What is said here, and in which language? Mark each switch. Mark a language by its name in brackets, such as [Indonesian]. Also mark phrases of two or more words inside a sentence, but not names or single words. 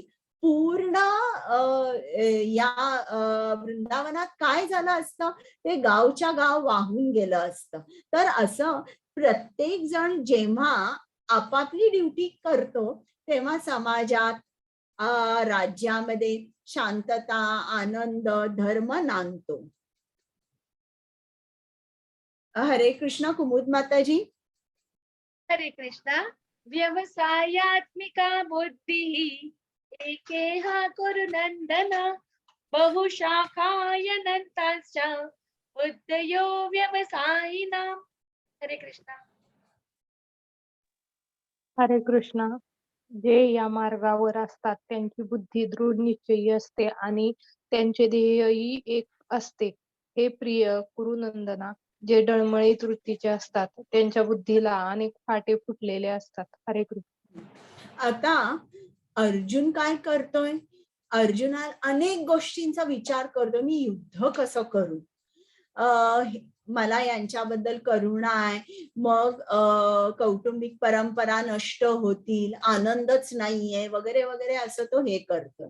[Marathi] पूर्ण या वृंदावनात काय झालं असतं? ते गावच्या गाव वाहून गेलं असतं. तर असं प्रत्येक जण जेव्हा आपापली ड्युटी करतो तेव्हा समाजात, राज्यामध्ये शांतता, आनंद, धर्म नांदतो. हरे कृष्ण कुमुद माताजी. हरे कृष्णा. [Sanskrit] व्यवसायात्मिका बुद्धिः एकेह कुरु नन्दन बहुशाखायनन्ताश्च बुद्धयो व्यवसायिनां. [Marathi] हरे कृष्णा. हरे कृष्णा. जे या मार्गावर असतात त्यांची बुद्धी दृढ निश्चयी असते आणि त्यांचे ध्येयही एक असते. हे प्रिय कुरुनंदना, जे डळमळीत वृत्तीचे असतात त्यांच्या बुद्धीला अनेक फाटे फुटलेले असतात. हरे कृष्ण. आता अर्जुन काय करतोय? अर्जुना अनेक गोष्टींचा विचार करतो. मी युद्ध कसं करू? मला यांच्याबद्दल करुणा आहे, मग कौटुंबिक परंपरा नष्ट होतील, आनंदच नाहीये वगैरे वगैरे असं तो हे करतो.